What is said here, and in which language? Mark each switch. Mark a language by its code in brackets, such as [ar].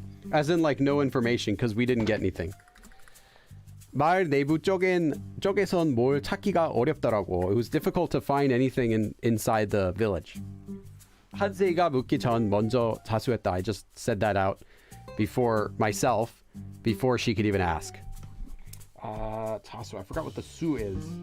[en] As in, like, no information, because we didn't get anything. [ko] 마을 내부 쪽에선 뭘 찾기가 어렵더라고. [en] It was difficult to find anything inside the village. [ko] 한세이가 묻기 전 먼저 자수했다. [en] I just said that out before myself, before she could even ask. 자수. I forgot what the su is.